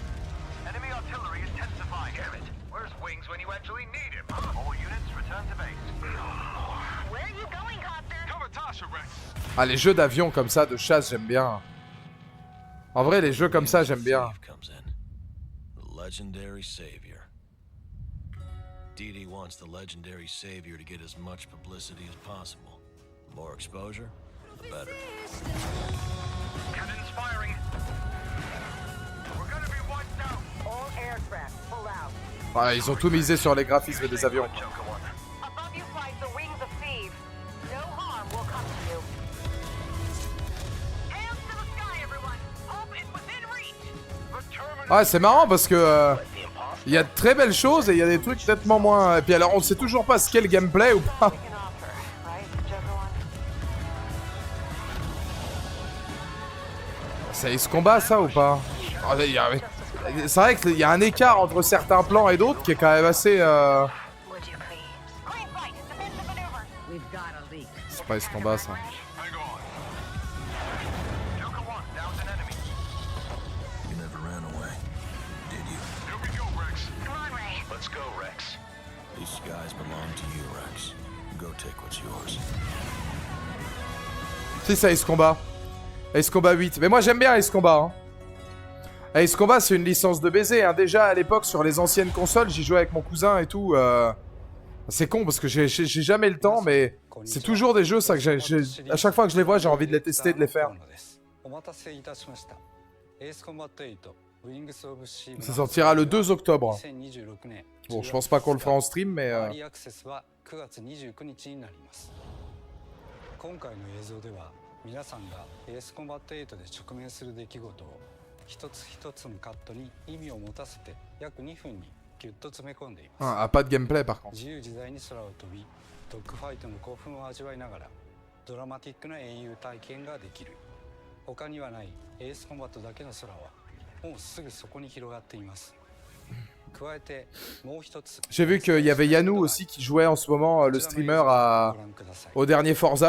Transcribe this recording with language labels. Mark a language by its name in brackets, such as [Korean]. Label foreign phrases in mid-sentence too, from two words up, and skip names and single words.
[English] Enemy artillery is intensifying. Damn it. Where's Wings when you actually need him? All units return to base. Where are you going, Copter? Cover Tasha, Rex. [French] Ah, les jeux d'avion comme ça, de chasse, j'aime bien. En vrai, les jeux comme ça, j'aime bien. [English] The legendary savior. Didi wants the legendary savior to get as much publicity as possible. The more exposure, the better. Cannons firing. We're gonna be wiped out. All aircraft, pull out. [French] Ouais, ils ont tout misé sur les graphismes des avions. [English] Above you flies the wings of thieves. No harm will come to you. Hands to the sky, everyone. Hope is within reach. [French] Ouais, c'est marrant parce que il y a de très belles choses et il y a des trucs nettement moins. Et puis alors, on sait toujours pas ce qu'est le gameplay ou pas. C'est Ace Combat ça ou pas? C'est vrai qu'il y a un écart entre certains plans et d'autres qui est quand même assez. C'est pas Ace Combat ça. [English] These skies belong to you, Rex. Go take what's yours. [French] Si, c'est Ace Combat. Ace Combat 8. Mais moi j'aime bien Ace Combat. Hein. Ace Combat c'est une licence de baiser. Hein. Déjà à l'époque sur les anciennes consoles, j'y jouais avec mon cousin et tout. C'est con parce que j'ai jamais le temps, mais c'est toujours des jeux ça que à chaque fois que je les vois, j'ai envie de les tester, de les faire. Ça sortira le 2 octobre. Bon, je pense pas qu'on le fera en stream, mais... [Japanese] 今回の映像では皆さんがエースコンバット8で直面する出来事を一つ一つのカットに意味を持たせて約2分にギュッと詰め込んでいます。 [French] Ah, pas de gameplay par contre. [Japanese] 自由自在に空を飛び、ドッグファイトの興奮を味わいながらドラマティックな英雄体験ができる。他にはないエースコンバットだけの空はもうすぐそこに広がっています。 [French] J'ai vu qu'il y avait Yanou aussi qui jouait en ce moment, le streamer au dernier Forza.